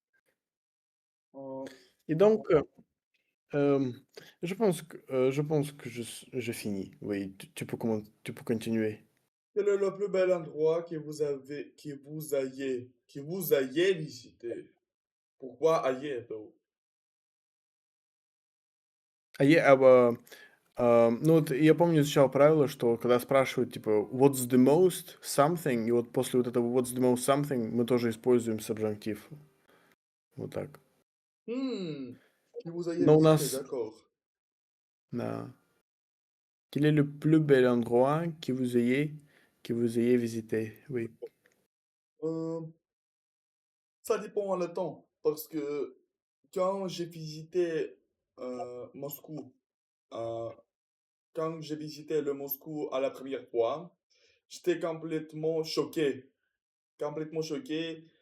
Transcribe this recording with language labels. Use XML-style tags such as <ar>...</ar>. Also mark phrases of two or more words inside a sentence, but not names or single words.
<fr>Euh, Et donc, euh, je pense que je finis. Oui, tu peux continuer. quel est le plus bel endroit que vous ayez visité? Pourquoi ayez,</fr> <en>though?</en> <ru>Ну вот я помню, изучал правило, что когда спрашивают, типа,</ru> <en>what's the most something,</en> <ru>и вот после вот этого</ru> <en>what's the most something</en> <ru>мы тоже используем subjunctive. Вот так.</ru> <fr>Hmm, que vous ayez</fr> <ru>Но у</ru> <fr>visité,</fr> <ru>нас,</ru> <fr>d'accord.</fr> <ru>да.</ru> <fr>Quel est le plus bel endroit que vous ayez visité? Oui. Euh, Ça dépend le temps, parce que quand j'ai visité Moscou, euh, quand j'ai visité le Moscou à la première fois, j'étais complètement choqué.</fr>